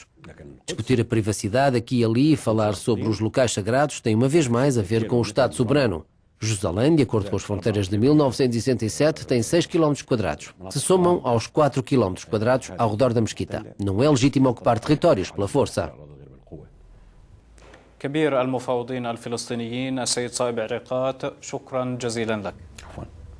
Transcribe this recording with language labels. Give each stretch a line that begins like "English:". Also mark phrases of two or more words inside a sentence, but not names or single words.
Portuguese: Discutir a privacidade aqui e ali e falar sobre os locais sagrados tem uma vez mais a ver com o Estado soberano. Jerusalém, de acordo com as fronteiras de 1967, tem 6 km². Se somam aos 4 km² ao redor da mesquita. Não é legítimo ocupar territórios pela força.
Arabic: كبير المفاوضين الفلسطينيين السيد صائب عريقات شكرا جزيلا لك.